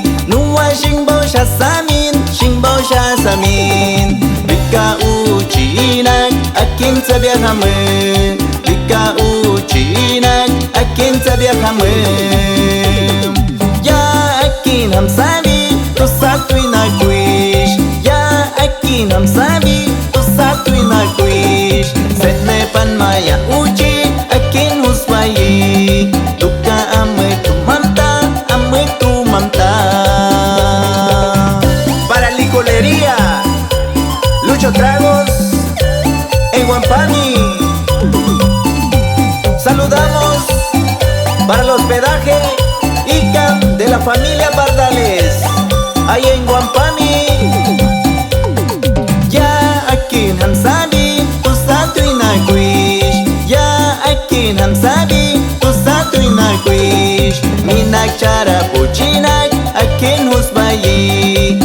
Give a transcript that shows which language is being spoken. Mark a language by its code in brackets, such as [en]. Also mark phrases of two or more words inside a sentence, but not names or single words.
[agr] Nuwa shingbo shasamin, shingbo shasamin. Bika uchinak, akin tabiakame. Bika uchinak, akin tabiakame. Ya akin hamsami, tu satu inakuish. Ya akin hamsami, tu satu inakuish. Setme pan maya uchi, akin husbayi. [es] Para licorería Lucho Tragos en Huampani. Saludamos para el hospedaje ICAM de la familia Bardales, ahí en Huampani. [agr] Ya akin hamsami, tu satu inakuish. Ya akin hamsami, tu satu inakuish. Minak cara puchinak, akin husbayi.